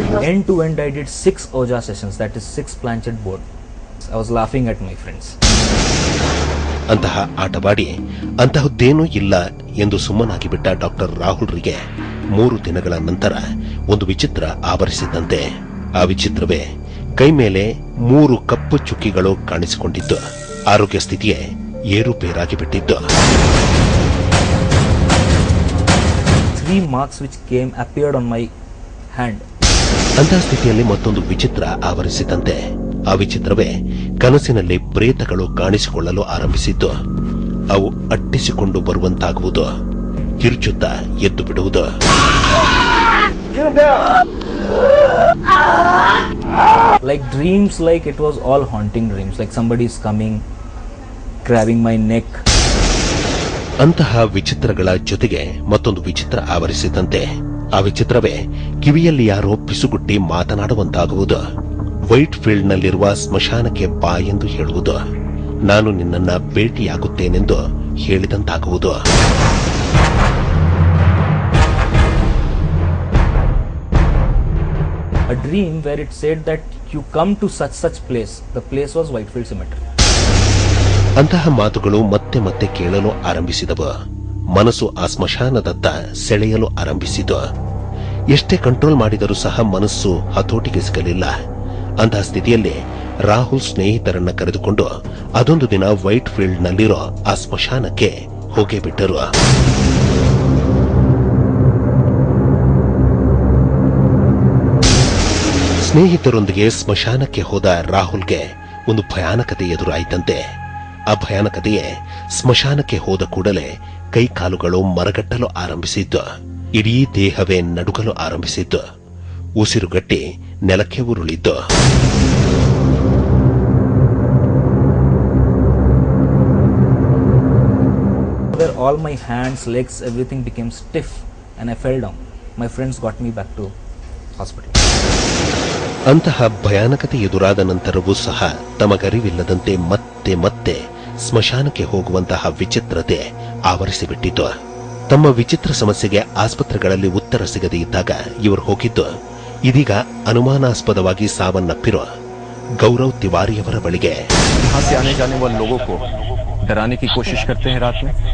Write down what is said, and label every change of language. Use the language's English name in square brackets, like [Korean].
[English] End to end, I did 6 Oja sessions, that is 6 planchet board. I was laughing at my friends. [Kannada] ಅಂತಹ ಆಟವಾಡಿ ಅಂತಹದ್ದೇನೂ ಇಲ್ಲ ಎಂದು ಸುಮ್ಮನಾಗಿ ಬಿಟ್ಟ doctor ರಾಹುಲ್ರಿಗೆ 3 ದಿನಗಳ ನಂತರ ಒಂದು ವಿಚಿತ್ರ ಆವರಿಸಿದ್ದಂತೆ. ಆ ವಿಚಿತ್ರವೇ ಕೈ ಮೇಲೆ 3 ಕಪ್ಪು ಚುಕ್ಕಿಗಳು ಕಾಣಿಸಿಕೊಂಡಿದ್ದು, ಆರೋಗ್ಯ ಸ್ಥಿತಿಯೇ ಏರುಪೇರಾಗಿ ಬಿಟ್ಟಿದ್ದು. [English] 3 marks which appeared on my hand. [Kannada] ಅಂತಹ ಸ್ಥಿತಿಯಲ್ಲಿ ಮತ್ತೊಂದು ವಿಚಿತ್ರ ಆವರಿಸಿದಂತೆ. ಆ ವಿಚಿತ್ರವೇ ಕನಸಿನಲ್ಲಿ ಪ್ರೇತಗಳು ಕಾಣಿಸಿಕೊಳ್ಳಲು ಆರಂಭಿಸಿದ್ದು. ಅವು ಅಟ್ಟಿಸಿಕೊಂಡು ಬರುವಂತಾಗುವುದು, ಕಿರುಚುತ್ತಾ ಎದ್ದು ಬಿಡುವುದು. [English] Like dreams, like it was all haunting dreams, like somebody is coming, grabbing my neck. [Kannada] ಅಂತಹ ವಿಚಿತ್ರಗಳ ಜೊತೆಗೆ ಮತ್ತೊಂದು ವಿಚಿತ್ರ ಆವರಿಸಿದಂತೆ. ಆ ವಿಚಿತ್ರವೇ ಕಿವಿಯಲ್ಲಿ ಯಾರೋ ಪಿಸುಗುಟ್ಟಿ ಮಾತನಾಡುವಂತಾಗುವುದು. ವೈಟ್ ಫೀಲ್ಡ್ ನಲ್ಲಿರುವ ಸ್ಮಶಾನಕ್ಕೆ ಬಾ ಎಂದು ಹೇಳುವುದು. ನಾನು ನಿನ್ನನ್ನ ಭೇಟಿಯಾಗುತ್ತೇನೆಂದು ಹೇಳಿದಂತಾಗುವುದು. [English] A dream where it said that you come to such place. The place was Whitefield Cemetery. [Kannada] ಅಂತಹ ಮಾತುಗಳು ಮತ್ತೆ ಮತ್ತೆ ಕೇಳಲು ಆರಂಭಿಸಿದವು. ಮನಸ್ಸು ಆ ಸ್ಮಶಾನದತ್ತ ಸೆಳೆಯಲು ಆರಂಭಿಸಿತು. ಎಷ್ಟೇ ಕಂಟ್ರೋಲ್ ಮಾಡಿದರೂ ಸಹ ಮನಸ್ಸು ಹತೋಟಿಗೆ ಸಿಗಲಿಲ್ಲ. ಅಂತಹ ಸ್ಥಿತಿಯಲ್ಲಿ ರಾಹುಲ್ ಸ್ನೇಹಿತರನ್ನ ಕರೆದುಕೊಂಡು ಅದೊಂದು ದಿನ ವೈಟ್ ಫೀಲ್ಡ್ ನಲ್ಲಿರೋ ಆ ಸ್ಮಶಾನಕ್ಕೆ ಹೋಗೇ ಬಿಟ್ಟರು. ಸ್ನೇಹಿತರೊಂದಿಗೆ ಸ್ಮಶಾನಕ್ಕೆ ಹೋದ ರಾಹುಲ್ಗೆ ಒಂದು ಭಯಾನಕತೆ ಎದುರಾಯಿತಂತೆ. ಆ ಭಯಾನಕತೆಯೇ ಸ್ಮಶಾನಕ್ಕೆ ಹೋದ ಕೂಡಲೇ ಕೈಕಾಲುಗಳು ಮರಗಟ್ಟಲು ಆರಂಭಿಸಿದ್ದು. ಇಡೀ ದೇಹವೇ ನಡುಗಲು ಆರಂಭಿಸಿದ್ದು. ಉಸಿರುಗಟ್ಟಿ ನೆಲಕ್ಕೆ ಉರುಳಿದ್ದು. All my hands, legs, everything became stiff and I fell down. My friends got me back to hospital. ಅಂತಹ ಭಯಾನಕತೆ ಎದುರಾದ ನಂತರವೂ ಸಹ ತಮಗರಿವಿಲ್ಲದಂತೆ ಮತ್ತೆ ಮತ್ತೆ ಸ್ಮಶಾನಕ್ಕೆ ಹೋಗುವಂತಹ ವಿಚಿತ್ರತೆ ಆವರಿಸಿಬಿಟ್ಟಿತು. ತಮ್ಮ ವಿಚಿತ್ರ ಸಮಸ್ಯೆಗೆ ಆಸ್ಪತ್ರೆಗಳಲ್ಲಿ ಉತ್ತರ ಸಿಗದೇ ಇದ್ದಾಗ ಇವರು ಹೋಗಿದ್ದು ಇದೀಗ ಅನುಮಾನಾಸ್ಪದವಾಗಿ ಸಾವನ್ನಪ್ಪಿರುವ ಗೌರವ್ ತಿವಾರಿಯವರ ಬಳಿಗೆ. [Hindi] यहाँ से आने जाने वाले लोगों को डराने की कोशिश करते हैं रात में.